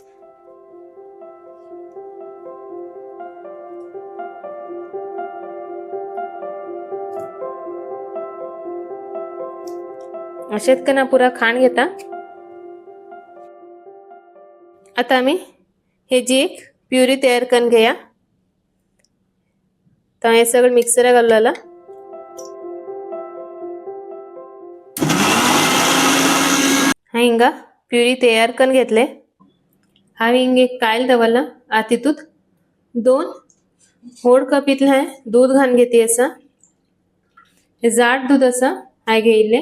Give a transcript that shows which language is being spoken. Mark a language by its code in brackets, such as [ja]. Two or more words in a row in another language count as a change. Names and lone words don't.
[kok] अशेच कना पुरा खाण घेता। आता आम्ही हे जी एक प्युरी तयार करून घेया। तर हे सगळं मिक्सर घालला। हांवें हिंगा प्युरी तयार करून घेतले। हांवें हिंगा एक कायल दवरला, आता तितूत 2 व्हड कप इतले हांवें दूध घालून घेतली आसा। हे जाड दूध आसा हांवें घेयिल्ले।